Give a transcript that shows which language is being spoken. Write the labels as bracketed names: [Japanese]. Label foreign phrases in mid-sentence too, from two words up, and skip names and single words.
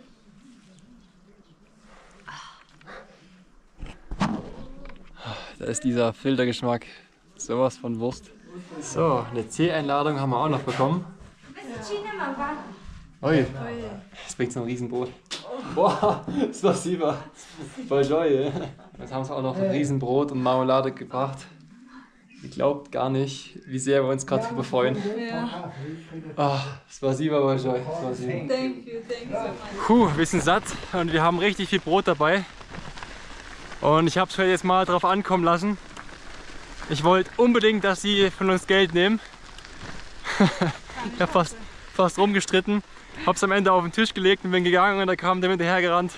[German] Da ist dieser Filtergeschmack. Sowas von Wurst. So, eine Tee-Einladung haben wir auch noch bekommen. Ui, jetzt bringt es noch ein Riesenbrot. Boah, [Russian] spasiba. Большое. [German] Jetzt haben sie auch noch ein Riesenbrot und Marmelade gebracht. Ihr glaubt gar nicht, wie sehr wir uns gerade drüber freuen. Ja. [Russian] Ah, spasiba большое. [English] Thank you so much. [German] Puh, wir sind satt und wir haben richtig viel Brot dabei. Und ich habe es jetzt mal drauf ankommen lassen. Ich wollte unbedingt, dass sie von uns Geld nehmen. Ich habe fast rumgestritten. Habe es am Ende auf den Tisch gelegt und bin gegangen und da kam der hinterher gerannt.